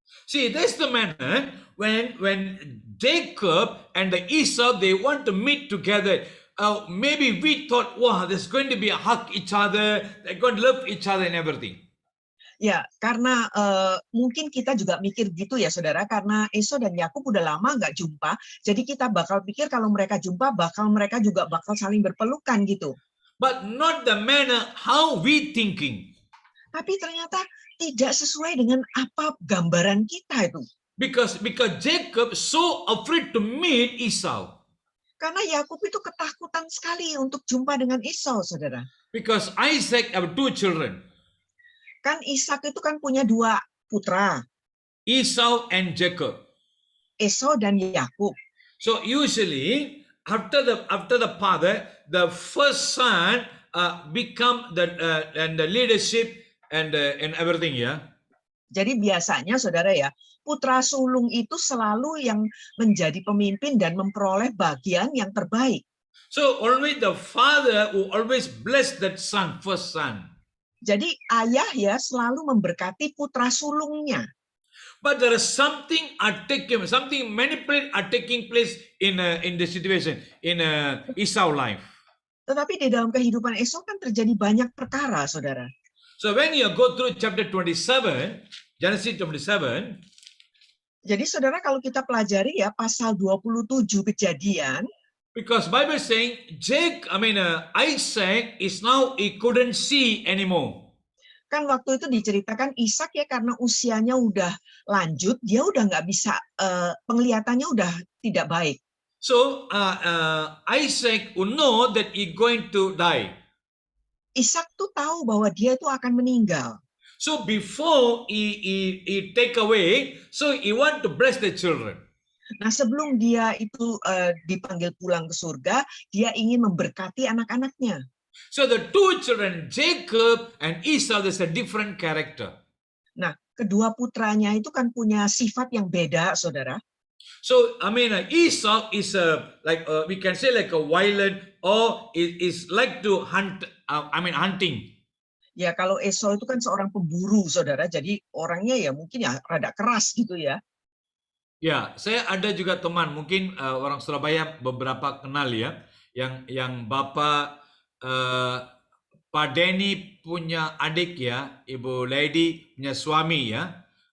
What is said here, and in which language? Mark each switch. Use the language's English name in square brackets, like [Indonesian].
[English] See, that's the manner when Jacob and the Esau they want to meet together. Maybe we thought, wow, there's going to be a hug each other, they're going to love each other and everything. [Indonesian] Ya, karena mungkin kita juga mikir gitu ya saudara, karena Esau dan Yakub udah lama nggak jumpa, jadi kita bakal pikir kalau mereka jumpa, mereka juga bakal saling berpelukan gitu. [English] But not the manner how we thinking. [Indonesian] Tapi ternyata tidak sesuai dengan apa gambaran kita itu. [English] Because Jacob so afraid to meet Esau. [Indonesian] Karena Yakub itu ketakutan sekali untuk jumpa dengan Esau, saudara. [English] Because Isaac have two children. [Indonesian] Kan Ishak itu kan punya dua putra. [English] Esau and Jacob. [Indonesian] Esau dan Yakub. [English] So usually after the father, the first son become the leadership and everything ya. [Indonesian] Jadi biasanya saudara ya, putra sulung itu selalu yang menjadi pemimpin dan memperoleh bagian yang terbaik. [English] So always the father who always bless that son, first son. [Indonesian] Jadi ayah ya selalu memberkati putra sulungnya. [English] But there is something manipulate are taking place in the situation in Esau life. [Indonesian] Tetapi di dalam kehidupan Esau kan terjadi banyak perkara, saudara. [English] So when you go through chapter 27, Genesis 27. [Indonesian] Jadi saudara kalau kita pelajari ya pasal 27 Kejadian. [English] Because Bible saying Isaac is now he couldn't see anymore. [Indonesian] Kan waktu itu diceritakan Ishak ya karena usianya udah lanjut, dia udah nggak bisa, penglihatannya udah tidak baik. [English] So Isaac would know that he going to die. [Indonesian] Ishak tuh tahu bahwa dia itu akan meninggal. [English] So before he take away, so he want to bless the children. [Indonesian] Nah sebelum dia itu dipanggil pulang ke surga, dia ingin memberkati anak-anaknya. [English] So the two children, Jacob and Esau, there's a different character. [Indonesian] Nah kedua putranya itu kan punya sifat yang beda, saudara. [English] So Esau is we can say like a violent or is like to hunt. Hunting. Ya [Indonesian] kalau Esau itu kan seorang pemburu, saudara. Jadi orangnya ya mungkin ya rada keras gitu ya. Ya, saya ada juga teman, mungkin orang Surabaya beberapa kenal ya, yang Bapak Pak Denny punya adik ya, Ibu Lady punya suami ya.